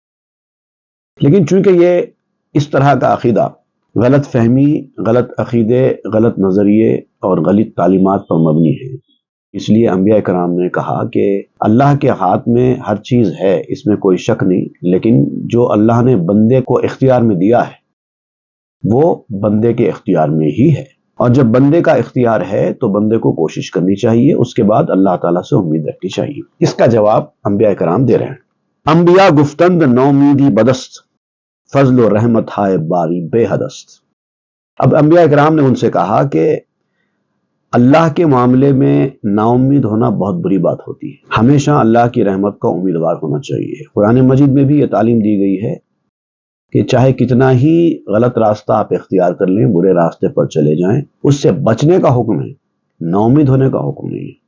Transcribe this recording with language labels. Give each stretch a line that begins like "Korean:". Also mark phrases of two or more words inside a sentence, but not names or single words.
Urdu: لیکن چونکہ یہ اس طرح کا عقیدہ غلط فہمی، غلط عقیدے، غلط نظریے اور غلط تعلیمات پر مبنی ہے، اس لیے انبیاء کرام نے کہا کہ اللہ کے ہاتھ میں ہر چیز ہے، اس میں کوئی شک نہیں، لیکن جو اللہ نے بندے کو اختیار میں دیا ہے وہ بندے کے اختیار میں ہی ہے، اور جب بندے کا اختیار ہے تو بندے کو کوشش کرنی چاہیے، اس کے بعد اللہ تعالیٰ سے امید رکھنی چاہیے۔ اس کا جواب انبیاء کرام دے رہے ہیں۔
Persian: انبیاء گفتند نومیدی بدست، فضل و رحمت ہائے باری بے حدست۔
Urdu: اب انبیاء کرام نے ان سے کہا کہ اللہ کے معاملے میں نا امید ہونا بہت بری بات ہوتی ہے، ہمیشہ اللہ کی رحمت کا امیدوار ہونا چاہیے۔ قرآن مجید میں بھی یہ تعلیم دی گئی ہے کہ چاہے کتنا ہی غلط راستہ آپ اختیار کر لیں، برے راستے پر چلے جائیں، اس سے بچنے کا حکم ہے، نا امید ہونے کا حکم نہیں ہے۔